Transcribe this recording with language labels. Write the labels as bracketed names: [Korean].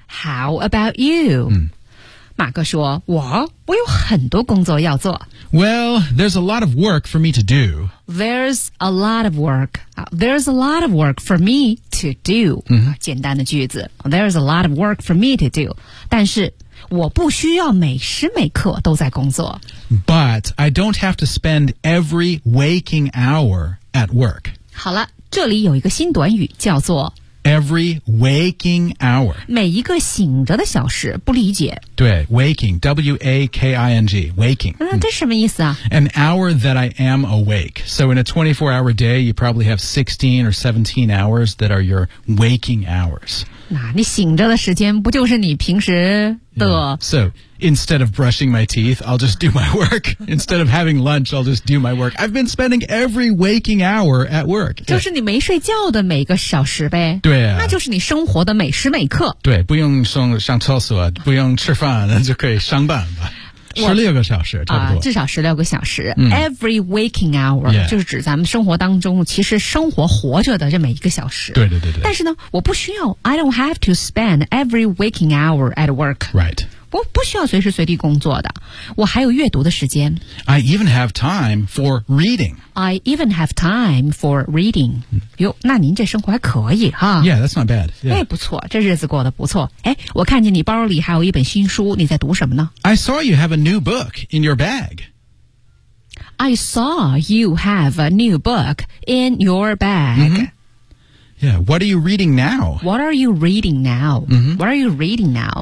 [English] How about you?、 [Chinese] 马克说，我有很多工作要做。 [English] Well, there's a lot of work for me to do. There's a lot of work. There's a lot of work for me to do.、 [Chinese] 简单的句子。 [English] There's a lot of work for me to do. [Chinese] 但是我不需要每时每刻都在工作。 [English] But I don't have to spend every waking hour at work. [Chinese] 好了，这里有一个新短语叫做 [English] Every waking hour. [Chinese] 每一个醒着的小时，不理解。对 ,waking, W-A-K-I-N-G, waking. 这什么意思啊 [English] ?An hour that I am awake. So in a 24-hour day, you probably have 16 or 17 hours that are your waking hours. [Chinese] 那你醒着的时间不就是你平时的、 [English] So, instead of brushing my teeth, I'll just do my work. Instead of having lunch, I'll just do my work. I've been spending every waking hour at work. [Chinese] 就是你没睡觉的每个小时呗。对啊。那就是你生活的每时每刻。对，不用上厕所，不用吃饭，就可以上班吧。 16个小时差不多、至少16个小时、 [English] Every waking hour、 yeah. [Chinese] 就是指咱们生活当中其实生活活着的这每一个小时，对对对对。但是呢我不需要 [English] I don't have to spend every waking hour at work、 right. [Chinese] 我不需要随时随地工作的，我还有阅读的时间。 [English] I even have time for reading. I even have time for reading. [Chinese] 哟，那您这生活还可以哈。 [English] Yeah, that's not bad、 [Chinese] 哎，不错，这日子过得不错。哎，我看见你包里还有一本新书，你在读什么呢？ [English] I saw you have a new book in your bag. I saw you have a new book in your bag.、 Yeah, what are you reading now? What are you reading now?、What are you reading now?